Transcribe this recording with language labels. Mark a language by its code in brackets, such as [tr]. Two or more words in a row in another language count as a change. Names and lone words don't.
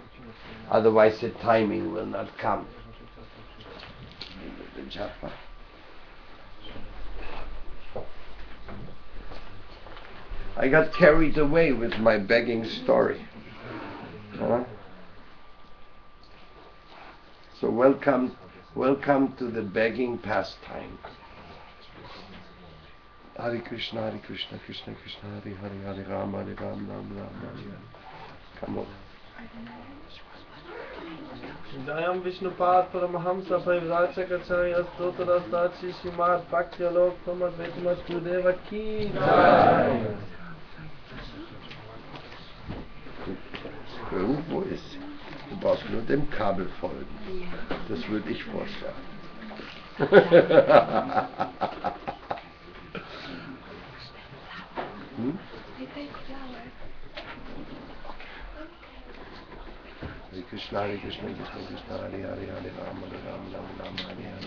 [en] Otherwise the timing will not come. I got carried away with my begging story. So welcome to the begging pastime. [sa] Hare Krishna, Hare Krishna, Krishna Krishna, Hare Hare, Hare Rama, Hare Rama, Rama Rama, Hare Hare. [en] Come on. [sa] Jayam Vishnupad Paramahamsa Parivrajakacharya Stotarasdachi Srimad Bhakti-alok Paramadvaiti Vasudeva Ki Jai. [de] Irgendwo ist sie. Du brauchst nur dem Kabel folgen. Das würde ich vorschlagen. [sa] Hare Krishna, Hare Krishna, Krishna Krishna, Hare Hare, Hare Rama, Hare Rama, Rama Rama, Hare Hare.